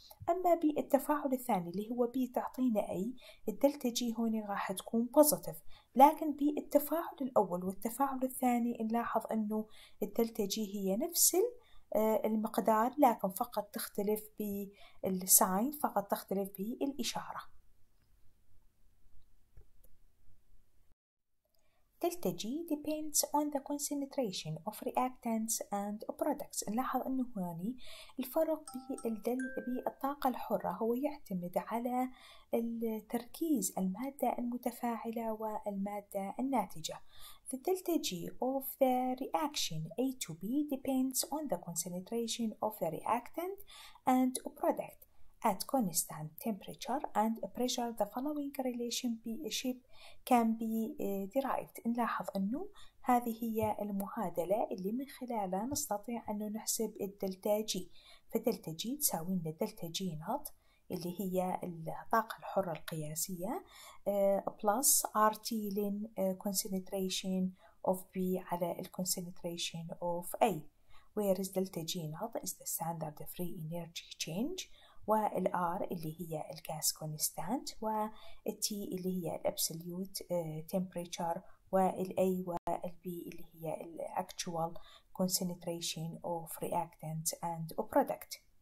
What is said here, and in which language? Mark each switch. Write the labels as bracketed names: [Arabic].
[Arabic] أما بالتفاعل الثاني اللي هو B تعطينا A، الدلتا G هون راح تكون بوزيتيف. لكن بالتفاعل الأول والتفاعل الثاني نلاحظ أنه الدلتا G هي نفس المقدار لكن فقط تختلف بالساين، فقط تختلف بالإشارة. [English] delta G depends on the concentration of reactants and products. [Arabic] نلاحظ أنه هنا الفرق بالطاقة الحرة هو يعتمد على تركيز المادة المتفاعلة والمادة الناتجة. [English] The delta G of the reaction A to B depends on the concentration of the reactant and product at constant temperature and pressure. The following relationship can be derived. [Arabic] نلاحظ أنه هذه هي المعادلة اللي من خلالها نستطيع أن نحسب الدلتا جي. فدلتا جي تساوي لنا دلتا جي نوت اللي هي الطاقة الحرة القياسية [English] plus RT [Arabic] لين [English] concentration of B [Arabic] على [English] concentration of A, whereas delta G naught is the standard free energy change، [Arabic] والR اللي هي الجاس كونستانت، والتي اللي هي الابسوليوت [English] temperature، والA والB اللي هي actual concentration of reactant and product.